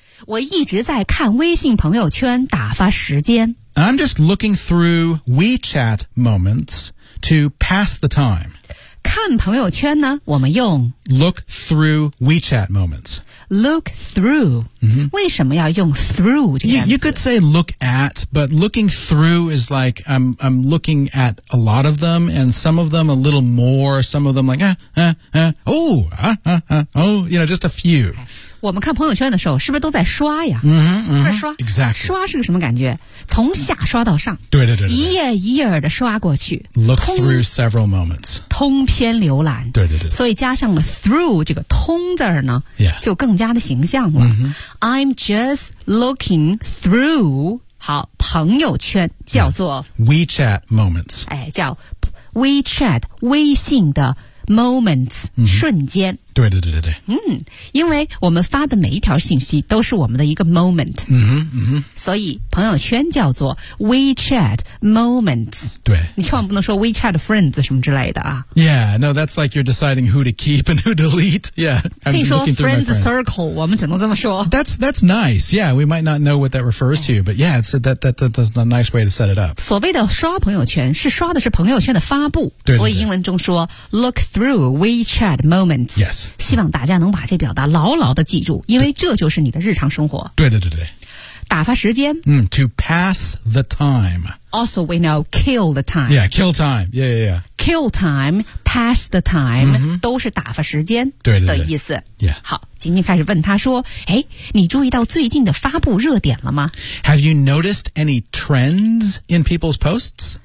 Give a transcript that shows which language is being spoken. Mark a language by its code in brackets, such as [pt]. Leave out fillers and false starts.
[zh] 我一直在看微信朋友圈打发时间 [en] I'm just looking through WeChat moments to pass the time [zh] 看朋友圈呢我们用 [en] look through WeChat moments look through、 [zh] 为什么要用 through 这个样子 [en] you could say look at but looking through is like I'm looking at a lot of them and some of them a little more some of them like you know just a few、 [zh] 我们看朋友圈的时候是不是都在刷呀、在刷 [en] exactly [zh] 刷是个什么感觉从下刷到上对对 对, 对一页一页的刷过去 [en] look through several moments [zh] 通篇浏览对对 对, 对所以加上了 through 这个通字呢、就更加的形象了、 [en] I'm just looking through [zh] 好朋友圈叫做、 [en] WeChat moments [zh] 哎，叫 WeChat 微信的 moments、瞬间对对对对对，因为我们发的每一条信息都是我们的一个 moment， 所以朋友圈叫做 WeChat moments，对，你千万不能说 WeChat friends 什么之类的啊。 [en] Yeah, no, that's like you're deciding who to keep and who to delete. Yeah, [zh] 可以说 friends circle， 我们只能这么说。 [en] That's nice. Yeah, we might not know what that refers to, but yeah, it's that's a nice way to set it up. [zh] 所谓的刷朋友圈是刷的是朋友圈的发布，对对对所以英文中说 [en] look through WeChat moments。 Yes. [zh] 希望大家能把这表达牢牢地记住因为这就是你的日常生活对对对对打发时间、 [en] To pass the time Also we know kill the time Yeah, kill time Yeah, yeah, yeah Kill time, pass the time、 [zh] 都是打发时间的意思对对对、yeah. 好今天开始问他说哎，你注意到最近的发布热点了吗 [en] Have you noticed any trends in people's posts?